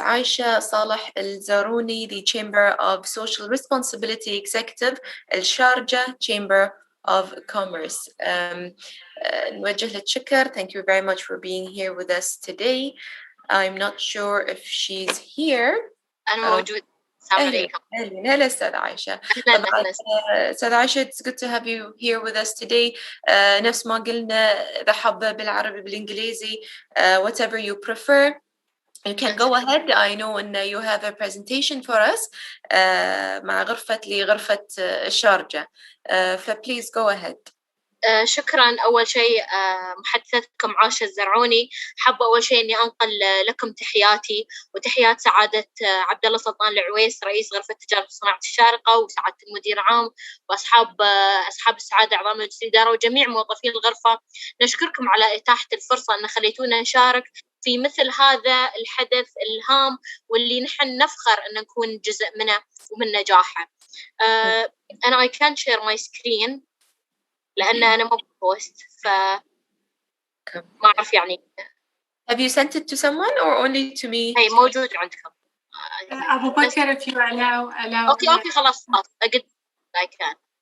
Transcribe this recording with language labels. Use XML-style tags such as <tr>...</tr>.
<en>Aisha Saleh Al-Zaruni, the Chamber of Social Responsibility Executive, Al-Sharjah Chamber of Commerce.</en> <ar>نوجه لك شكر.</ar> <en>Thank you very much for being here with us today. I'm not sure if she's here.</en> <ar>أنا موجود. السلام عليكم. هلا أستاذ عائشة. طبعا</ar> <en>أستاذ عائشة, it's good to have you here with us today.</en> <ar>نفس ما قلنا إذا حابة بالعربي بالإنجليزي,</ar> <en>whatever you prefer. You can go ahead. I know and you have a presentation for us</en> <ar>مع غرفة الشارجة.</ar> <en>فplease go ahead.</en> <ar>شكرا. أول شيء محدثتكم عاشة الزرعوني. حابة أول شيء إني أنقل لكم تحياتي وتحيات سعادة عبد الله سلطان العويس رئيس غرفة تجارة وصناعة الشارقة، وسعادة المدير العام، وأصحاب السعادة أعضاء مجلس الإدارة وجميع موظفي الغرفة. نشكركم على إتاحة الفرصة أن خليتونا نشارك في مثل هذا الحدث الهام واللي نحن نفخر أن نكون جزء منه ومن نجاحه. أنا</ar> <en>I can't share my screen</en> <ar>لأن أنا مو بوست فما أعرف يعني.</ar> <en>Have you sent it to someone or only to me?</en> <ar>هي موجود عندكم.</ar> <en>أبو بكر if you allow.</en> <ar>أوكي خلاص أقد</ar> <en>I can.</en>